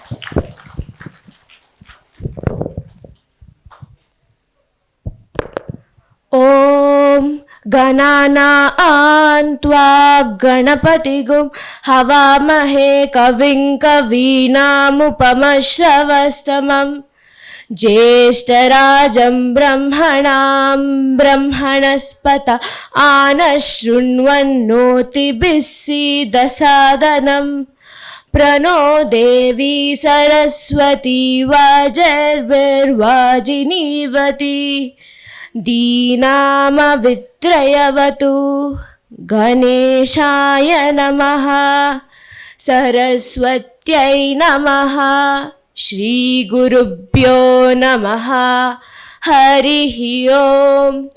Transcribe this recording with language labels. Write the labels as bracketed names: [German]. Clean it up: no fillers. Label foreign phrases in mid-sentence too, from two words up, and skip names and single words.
[Sanskrit] ఓం గణానాం త్వా గణపతిగుం హవామహే కవిం కవీనాముపమశ్రవస్తమం జ్యేష్ఠరాజం బ్రహ్మణాం బ్రహ్మణస్పత ఆనశృణ్వన్నోతిభిः सीदसादनं प्रणो देवी सरस्वती वाजर्भिर्वाजिनीवती दीनामवित्रयवतु गणेशाय नमः सरस्वत्यै नमः श्रीगुरुभ्यो नमः हरिः ओम्